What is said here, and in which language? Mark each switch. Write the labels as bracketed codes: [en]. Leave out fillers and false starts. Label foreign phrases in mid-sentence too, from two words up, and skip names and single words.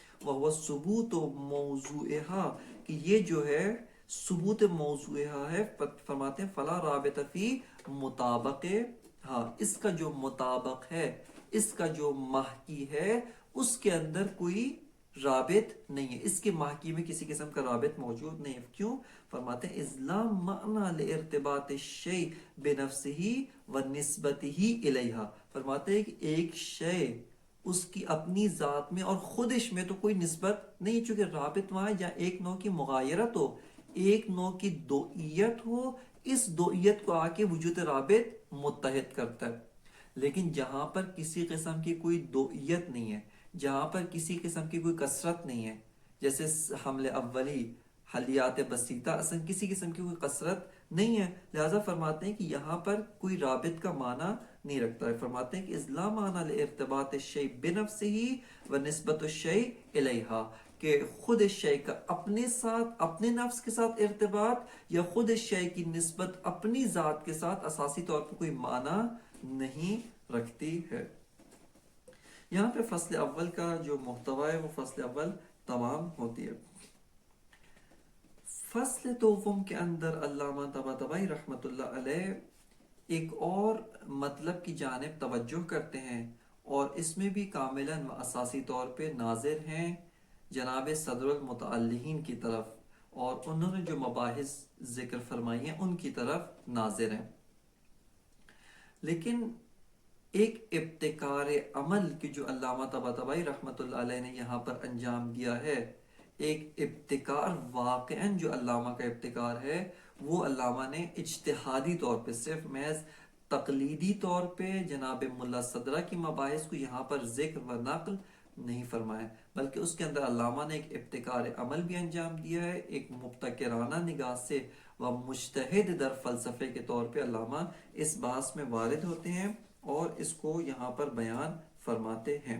[ar] وہ ثبوت موضوعها، [ur] کہ یہ جو ہے [ar] ثبوت موضوعها [ur] ہے، فرماتے ہیں [ar] فلا رابط فی مطابق، [ur] ہاں اس کا جو مطابق ہے، اس کا جو محکی ہے اس کے اندر کوئی رابط نہیں ہے، اس کے محکی میں کسی قسم کا رابط موجود نہیں ہے۔ کیوں؟ فرماتے ہیں [ar] اسلام معنی لارتباط الشیء بنفسه ونسبته الیہا، [ur] فرماتے ہیں کہ ایک شے اس کی اپنی ذات میں اور خودش میں تو کوئی نسبت نہیں، چونکہ رابط وہاں یا ایک نوع کی مغایرت ہو، ایک نوع کی دوئیت ہو، اس دوئیت کو آ کے وجود رابط متحد کرتا ہے۔ لیکن جہاں پر کسی قسم کی کوئی دوئیت نہیں ہے، جہاں پر کسی قسم کی کوئی کثرت نہیں ہے، جیسے حمل اولی، حلیات بسیطہ، اصلا کسی قسم کی کوئی کثرت نہیں ہے، لہذا فرماتے ہیں کہ یہاں پر کوئی رابط کا معنی نہیں رکھتا ہے۔ فرماتے ہیں کہ [ar] اسلام معنی لارتباط الشیء بنفسه ونسبت الشیء الیہا، [ur] کہ خود شے کا اپنے ساتھ، اپنے نفس کے ساتھ ارتباط یا خود شے کی نسبت اپنی ذات کے ساتھ اساسی طور پر کوئی معنی نہیں رکھتی ہے۔ یہاں پہ فصل اول کا جو محتوا ہے وہ فصل اول تمام ہوتی ہے۔ فصل دوم کے اندر علامہ طباطبائی [ar] رحمۃ اللہ علیہ [ur] ایک اور مطلب کی جانب توجہ کرتے ہیں، اور اس میں بھی کاملاً و اساسی طور پہ ناظر ہیں جناب صدر المتعلقین کی طرف، اور انہوں نے جو مباحث ذکر فرمائی ہیں ان کی طرف ناظر ہیں۔ لیکن ایک ابتکار عمل کی جو علامہ طباطبائی [ar] رحمۃ اللہ علیہ [ur] نے یہاں پر انجام دیا ہے، ایک ابتکار واقعاً جو علامہ کا ابتکار ہے، وہ علامہ نے اجتہادی طور پہ صرف محض تقلیدی طور پہ جناب ملا صدرہ کی مباحث کو یہاں پر ذکر و نقل نہیں فرمایا، بلکہ اس کے اندر علامہ نے ایک ابتکار عمل بھی انجام دیا ہے۔ ایک مبتکرانہ نگاہ سے و مجتہد در فلسفے کے طور پہ علامہ اس بحث میں وارد ہوتے ہیں اور اس کو یہاں پر بیان فرماتے ہیں۔